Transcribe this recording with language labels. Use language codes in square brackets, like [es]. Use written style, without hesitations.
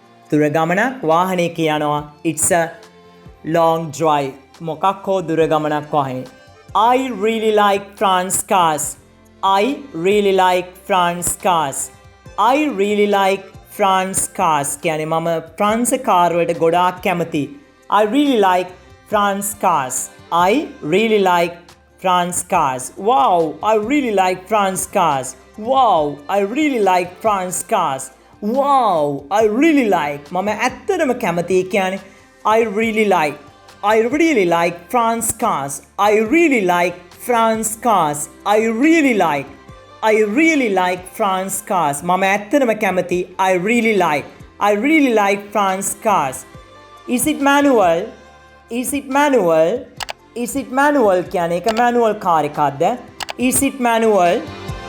[si] දුර ගමනක් වාහනයකින් යනවා. [en] It's a long drive. [si] මොකක් හෝ දුර ගමනක් වාහනේ. [en] I really like France cars. I really like France cars. I really like France cars. [si] කියන්නේ මම ප්‍රංශ කාර් වලට ගොඩාක් කැමතියි. [en] I really like France cars. I really like France cars. Wow, I really like France cars. Wow, I really like France cars. Wow, I really like. [si] මම ඇත්තටම කැමතියි කියන්නේ [en] I really like. I really like France cars. I really like France cars. I really like. I really like France cars. [si] මම ඇත්තටම කැමතියි [en] I really like. I really like France cars. Is it manual? Is it manual? Is it manual? [si] කියන්නේ එක manual car එකක්ද? [en] Is it manual?